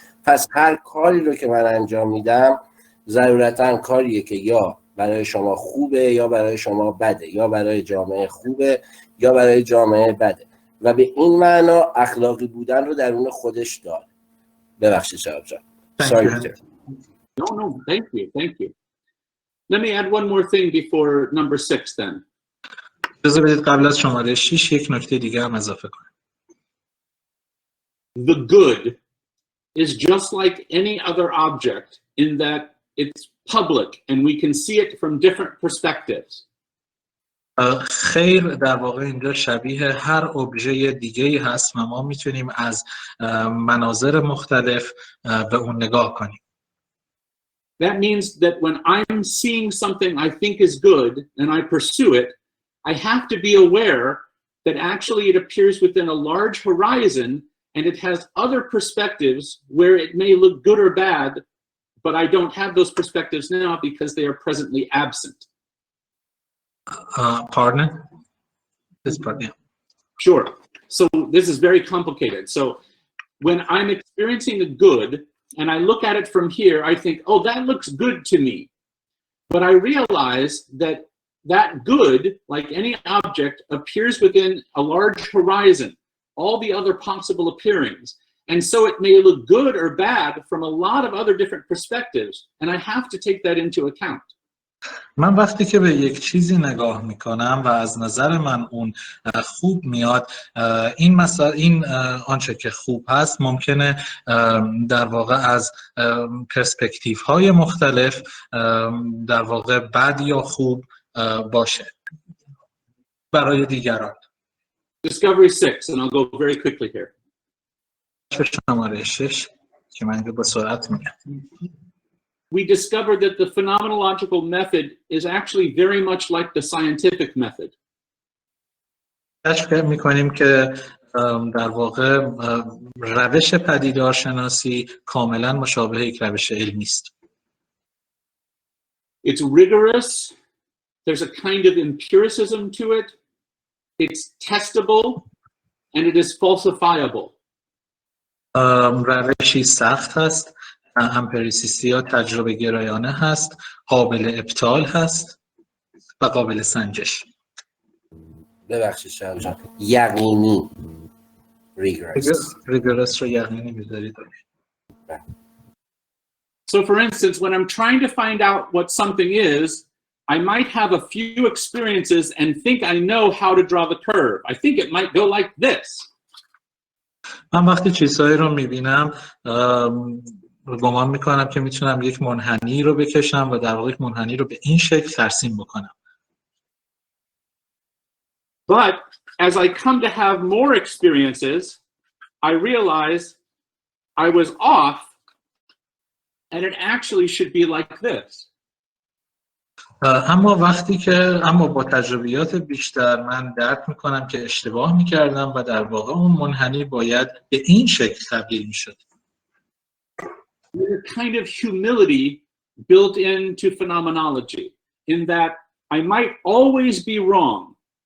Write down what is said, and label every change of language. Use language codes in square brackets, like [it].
[fa] پس هر کاری رو که من انجام میدم ضرورتاً کاریه که یا برای شما خوبه یا برای شما بده، یا برای جامعه خوبه یا برای جامعه بده، و به این معنا اخلاقی بودن رو درون خودش داره. ببخشید شهاب جان. [en] Sorry, Peter. No, thank you. Let me add one more thing before number 6 then. [fa] اجازه بدید قبل از شماره 6 یک نکته دیگه هم اضافه کنم. [en] The good is just like any other object in that it's public and we can see it from different perspectives. [fa] خیر در واقع اینجا شبیه هر ابژه دیگه‌ای هست و ما میتونیم از مناظر مختلف به اون نگاه کنیم. [en] That means that when I'm seeing something I think is good and I pursue it, I have to be aware that actually it appears within a large horizon and it has other perspectives where it may look good or bad, but I don't have those perspectives now because they are presently absent. Pardon? This part, yeah. Sure. So this is very complicated. So when I'm experiencing the good and I look at it from here, I think, oh, that looks good to me. But I realize that that good, like any object, appears within a large horizon, all the other possible appearings. And so it may look good or bad from a lot of other different perspectives. And I have to take that into account. [fa] من وقتی که به یک چیزی نگاه میکنم و از نظر من اون خوب میاد، این آنچه که خوب هست ممکنه در واقع از پرسپکتیو های مختلف در واقع بد یا خوب باشه برای دیگران. [en] Discovery 6, and I'll go very quickly here. [fa] شماره 6 که من با سرعت میگم. [en] We discovered that the phenomenological method is actually very much like the scientific method. [fa] کشف می‌کنیم که در واقع روش پدیدارشناسی کاملا مشابه یک روش علمی است. [en] It's rigorous. There's a kind of empiricism to it. It's testable and it is falsifiable. [fa] روشی سخت هست، امپریسیستی یا تجربه گرایانه هست، قابل ابطال هست و قابل سنجش. ببخشید شهاب جان، یقینی. rigorous رو یقینی می‌ذارید. [en] So for instance, when I'm trying to find out what something is, I might have a few experiences and think I know how to draw the curve. I think it might go like this. [fa] من وقتی چیزهایی رو می‌بینم گمان می‌کنم که می‌تونم یک منحنی رو بکشم و در واقع یک منحنی رو به این شکل ترسیم بکنم. [en] But as I come to have more experiences, I realize I was off and it actually should be like this. [fa] اما با تجربیات بیشتر من درک میکنم که اشتباه میکردم و در واقع اون منحنی باید به این شکل تبدیل میشد. [en] There's a kind of humility built into phenomenology in that I might always be wrong.